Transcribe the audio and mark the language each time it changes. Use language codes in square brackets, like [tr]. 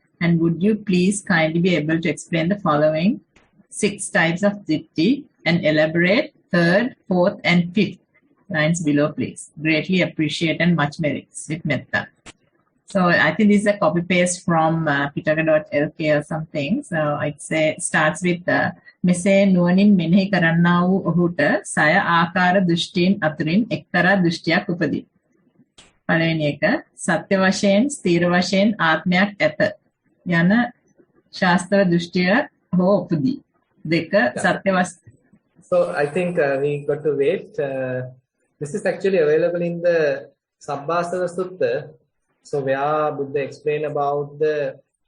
[en] And would you please kindly be able to explain the following 6 types of Ditti and elaborate 3rd, 4th, and 5th lines below, please. Greatly appreciate and much merits with metta. So I think this is a copy paste from pitaka.lk or something. So it starts with [si] මෙසේ නුවණින් මෙනෙහි කරන්නා වූ ඔහුට සය ආකාර දෘෂ්ටීන් අතරින් එක්තරා දෘෂ්ටියක් උපදී. පළවෙනි එක සත්‍ය වශයෙන් ස්ථීර වශයෙන් ආත්මයක් ඇත යන ශාස්ත්‍ර දෘෂ්ටිය හෝ උපදී. දෙක සත්‍ය [en] So I think we got to wait. This is actually available in the Sabbasava Sutta. So where Buddha explained about the